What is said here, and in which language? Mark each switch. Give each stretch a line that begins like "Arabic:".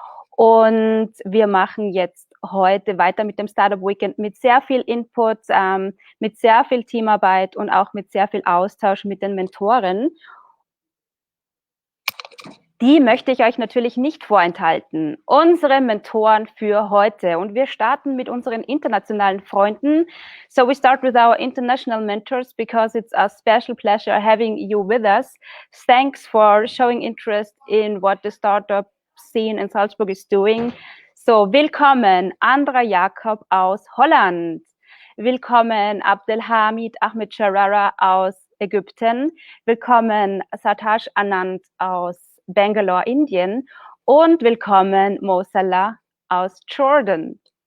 German: Und wir machen jetzt heute weiter mit dem Startup Weekend mit sehr viel Input, mit sehr viel Teamarbeit und auch mit sehr viel Austausch mit den Mentoren. Die möchte ich euch natürlich nicht vorenthalten. Unsere Mentoren für heute. Und wir starten mit unseren internationalen Freunden.
English: So we start with our international mentors because it's a special pleasure having you with us. Thanks for showing interest in what the startup scene in Salzburg is doing.
German: So willkommen Andra Jakob aus Holland. Willkommen Abdelhamid Ahmed Sharara aus Ägypten. Willkommen Satash Anand aus Bangalore, Indien und willkommen Mo Salah aus Jordan.